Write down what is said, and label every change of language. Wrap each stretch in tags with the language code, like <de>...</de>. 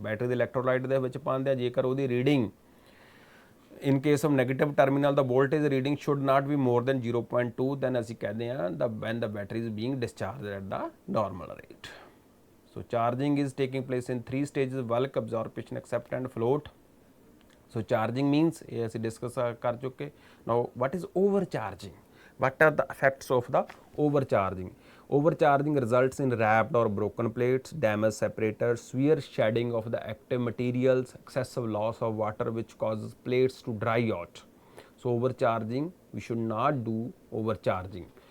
<pa>Battery ਦੇ electrolyte ਦੇ ਵਿੱਚ ਪਾਉਂਦੇ ਆ। ਜੇਕਰ ਉਹਦੀ reading</pa> <en>in case of negative terminal, the voltage reading should not be more than 0.2, then</en> <pa>ਅਸੀਂ ਕਹਿੰਦੇ ਹਾਂ</pa> <en>when the battery is being discharged at the normal rate. So charging is taking place in 3 stages: bulk, absorption, accept and float. So charging means ਇਹ ਅਸੀਂ discuss ਕਰ ਚੁੱਕੇ। Now what is overcharging? What are the effects of the overcharging? Overcharging results in wrapped or broken plates, damaged separators, severe shedding of the active materials, excessive loss of water which causes plates to dry out. So overcharging, we should not do overcharging.</en>